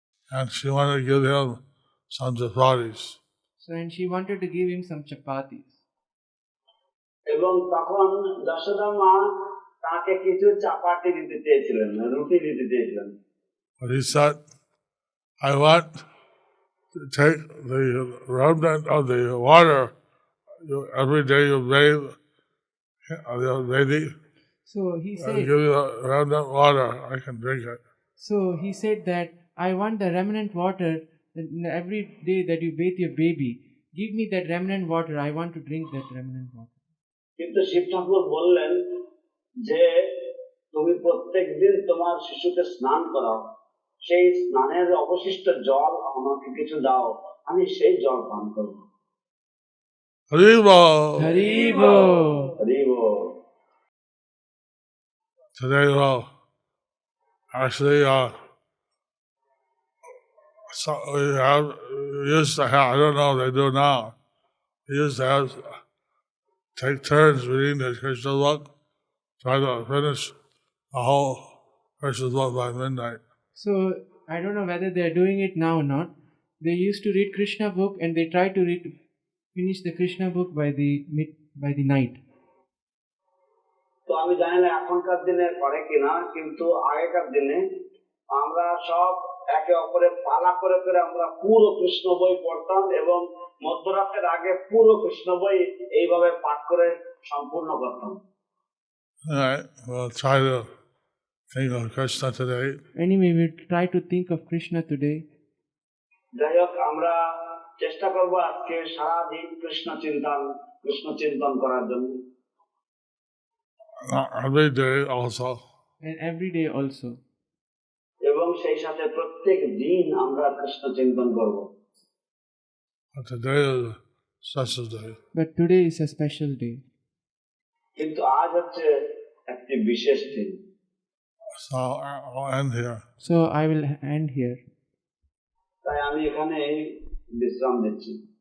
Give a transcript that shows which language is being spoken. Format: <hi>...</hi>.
<en>And she wanted to give him some chapatis. So and she wanted to give him some chapatis.</en> <bn>এবং তখন যশোদা মা তাকে কিছু চাপাটি দিতে চেয়েছিলেন রুটি দিতে চেয়েছিলেন</bn> <en>But he said, I want to take the remnant of the water. Every day you bathe, you're bathing. So he I'll said, give you the remnant water. I can drink it. so he said that I want the remnant water every day that you bathe your baby. Give me that remnant water. I want to drink that remnant water.</en> <bn>কিন্তু শিব ঠাকুর বললেন যে তুমি প্রত্যেকদিন তোমার শিশুকে স্নান করাও সেই স্নানের অবশিষ্ট জল আমাকে কিছু দাও আমি সেই জল পান করব Haribo! Haribo! হরিব</bn> <en>Today, well, actually, so we used to have, I don't know if they do now, we used to have, take turns reading the Krishna book, try to finish the whole Krishna book by midnight. So I don't know whether they are doing it now or not. They used to read Krishna book and they try to finish the Krishna book by the night.</en> <bn>তো আমি জানি না এখনকার দিনে করে কিনা কিন্তু আগেকার দিনে আমরা সব একে অপরের পালা করে করে আমরা পুরো কৃষ্ণ বই পড়তাম এবং মধ্যরাতের আগে পুরো কৃষ্ণ বই এইভাবে পাঠ করে সম্পূর্ণ করতাম</bn> <en>All right, we'll try to think of Krishna today. Anyway, we try to think of Krishna today.</en> <bn>যাই হোক আমরা চেষ্টা করবো আজকে সারাদিন কৃষ্ণ চিন্তন করার জন্য</bn> <en>Every day also. And every day also.</en> <bn>এবং সেই সাথে প্রত্যেক দিন আমরা কৃষ্ণ চিন্তন করব</bn> <en>But today is a special day. But today is a special day.</en> <bn>কিন্তু আজ হচ্ছে একটি বিশেষ দিন</bn> <en>So I'll end here. So I will end here.</en> <bn>তাই আমি এখানে বিশ্রাম দিচ্ছি</bn>